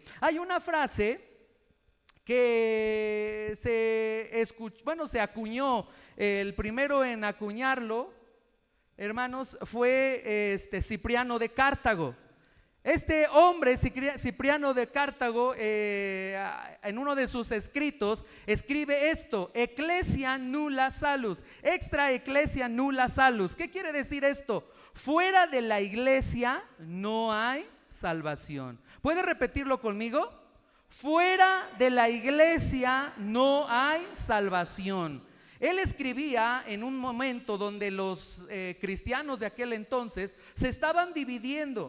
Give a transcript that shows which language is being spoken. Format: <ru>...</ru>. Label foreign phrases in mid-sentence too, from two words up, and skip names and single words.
<es>Hay una frase que se acuñó. El primero en acuñarlo, hermanos, fue Cipriano de Cartago. Este hombre, Cipriano de Cartago, en uno de sus escritos, escribe esto:</es> <la>Ecclesia nulla salus, extra ecclesia nulla salus.</la> <es>¿Qué quiere decir esto? Fuera de la iglesia no hay salvación. ¿Puede repetirlo conmigo? Fuera de la iglesia no hay salvación. Él escribía en un momento donde los cristianos de aquel entonces se estaban dividiendo.</es>